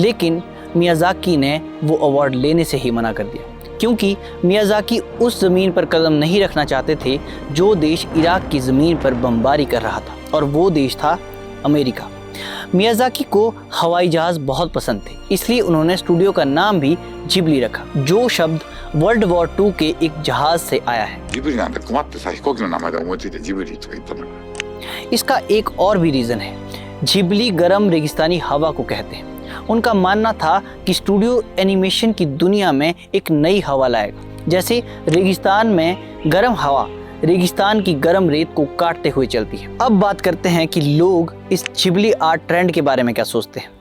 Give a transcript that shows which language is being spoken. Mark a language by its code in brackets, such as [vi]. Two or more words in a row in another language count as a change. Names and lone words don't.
[hi] लेकिन मियाज़ाकी ने वो अवार्ड लेने से ही मना कर दिया, क्योंकि मियाज़ाकी उस ज़मीन पर कदम नहीं रखना चाहते थे जो देश इराक की ज़मीन पर बमबारी कर रहा था, और वो देश था अमेरिका। मियाज़ाकी को हवाई जहाज़ बहुत पसंद थे, इसलिए उन्होंने स्टूडियो का नाम भी जिबली रखा, जो शब्द [en] World War 2 [hi] के एक जहाज़ से आया है। [ja] ジブリなんて困ってさ、飛行機の名前で思いついてジブリとか言ったんだから。 [hi] इसका एक और भी रीज़न है। जिबली गर्म रेगिस्तानी हवा को कहते हैं। उनका मानना था कि स्टूडियो एनिमेशन की दुनिया में एक नई हवा लाएगा। जैसे रेगिस्तान में गर्म हवा रेगिस्तान की गर्म रेत को काटते हुए चलती है। अब बात करते हैं कि लोग इस जिबली [en] art trend [hi] के बारे में क्या सोचते हैं।